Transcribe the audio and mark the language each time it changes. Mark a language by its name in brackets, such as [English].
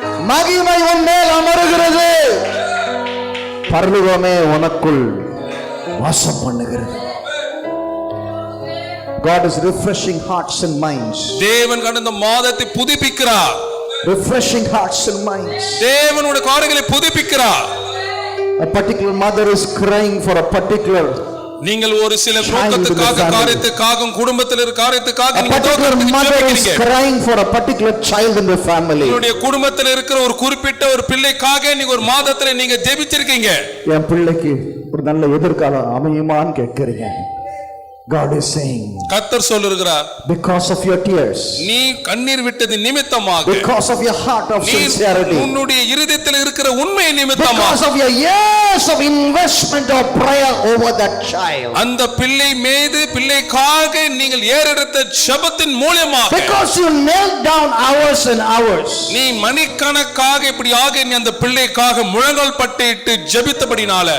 [Tamil] மகிமை உன் மேல் அமருகிறது. பரலோகமே உனக்குள் வாசம் பண்ணுகிறது. [English] God is refreshing hearts and minds. [Tamil] தேவன் கடந்த மாதத்தை புதுப்பிக்கிறார். [English] Refreshing hearts and minds. [Tamil] தேவனுடைய காரியங்களை புதுப்பிக்கிறார். [English] A particular mother is crying for a particular. [Tamil] நீங்கள் ஒரு சில நோக்கத்துக்காக, காரியத்துக்காக, குடும்பத்தில் இருக்கிற காரியத்துக்காக [English] A particular mother is crying for a particular child in the family. [Tamil] உங்களுடைய குடும்பத்தில் இருக்கிற ஒரு குறிப்பிட்ட ஒரு பிள்ளைக்காக நீங்க ஒரு மாதத்துல நீங்க ஜெபிச்சிருக்கீங்க. என் பிள்ளைக்கு ஒரு நல்ல எதிர்காலம் அமையுமான்னு கேட்கிறீங்க. [English] God is saying, [Tamil] கர்த்தர் சொல்லுகிறார், [English] because of your tears, [Tamil] நீ கண்ணீர் விட்டது நிமித்தமாக, [English] because of your heart of sincerity, [Tamil] உன்னுடைய இருதயத்தில் இருக்கிற உண்மை நிமித்தமாக, [English] because of your yes years of investment of prayer over that child. [Tamil] அந்த பிள்ளை மீது பிள்ளைக்காக நீங்கள் ஏறெடுத்த ஜெபத்தின் மூலமாக [English] Because you knelt down hours and hours. [Tamil] நீ மணிக்கணக்காக இப்படியாக நீ அந்த பிள்ளைக்காக முழங்கால் பட்டிட்டு ஜெபித்தபடினால